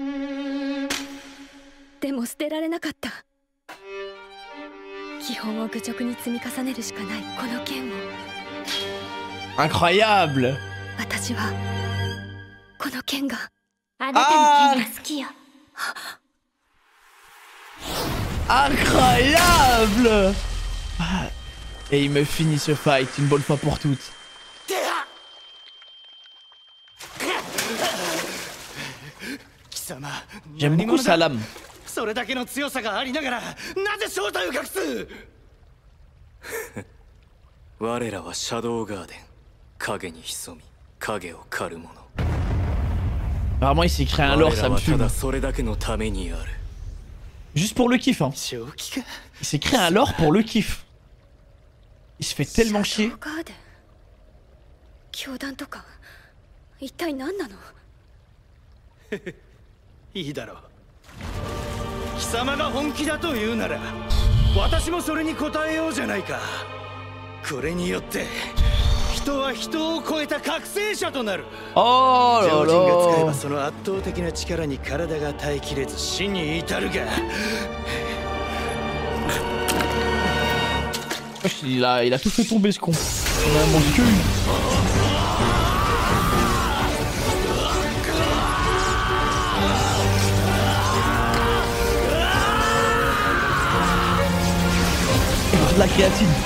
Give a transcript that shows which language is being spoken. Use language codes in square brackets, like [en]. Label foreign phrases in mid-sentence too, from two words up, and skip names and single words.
[ja] でも捨てられなかった。基本を愚直に積み重ねるしかないこの剣を。 [fr] Incroyable! [ja] 私はこの剣があなたの剣が好きよ。 [fr] Incroyable! Et il me finit ce fight une bonne fois pour toutes. J'aime beaucoup sa lame. [ja] それだけの強さがありながらなぜ正体を隠す？我らはシャドウガーデン、影に潜み影を狩る者。 [fr] Vraiment il s'est créé un lore, ça me fume. Juste pour le kiff hein. Il s'est créé un lore pour le kiff. Il se fait tellement chier. [ja] 教団とか一体何なの？いいだろう。貴様が本気だと言うなら私もそれに応えようじゃないか。これによって人は人を超えた覚醒者となる。常人が使えばその圧倒的な力に体が耐えきれず死に至るが。 [fr] Il a tout fait tomber ce con. On a mangé que une. De la créatine.